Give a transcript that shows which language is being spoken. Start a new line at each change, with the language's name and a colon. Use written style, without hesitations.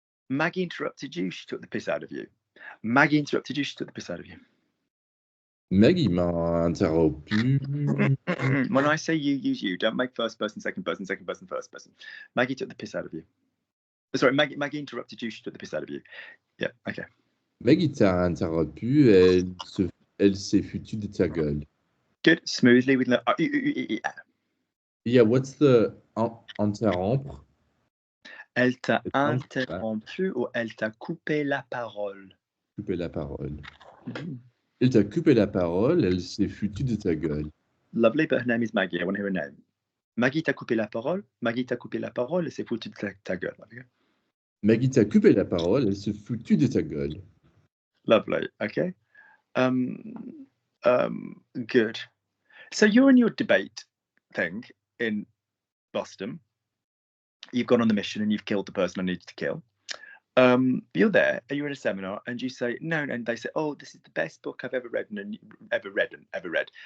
English: Maggie interrupted you, she took the piss out of you. Maggie interrupted you, she took the piss out of you.
French: Maggie m'a interrompu.
English: When I say you, use you. Don't make first person, second person, first person. Maggie took the piss out of you. Sorry, Maggie interrupted you, she took the piss out of you. Yeah, okay.
French: Maggie t'a interrompu, elle s'est foutue de ta gueule.
English: Good, smoothly with no. Yeah, what's the interrompre?
French: Elle t'a interrompu ou elle t'a coupé la parole? Coupé la parole. Elle t'a coupé la parole, elle s'est foutue de ta gueule.
English: Lovely, but her name is Maggie. I want to hear her name.
French: Maggie t'a coupé la parole. Maggie t'a coupé la parole, elle s'est foutue de ta gueule. Maggie t'a coupé la parole, elle s'est foutue de ta gueule.
English: Lovely. Okay. Good. So you're in your debate thing in Boston. You've gone on the mission and you've killed the person I needed to kill. You're there and you're in a seminar and you say no, and they say, oh, this is the best book I've ever read and ever read.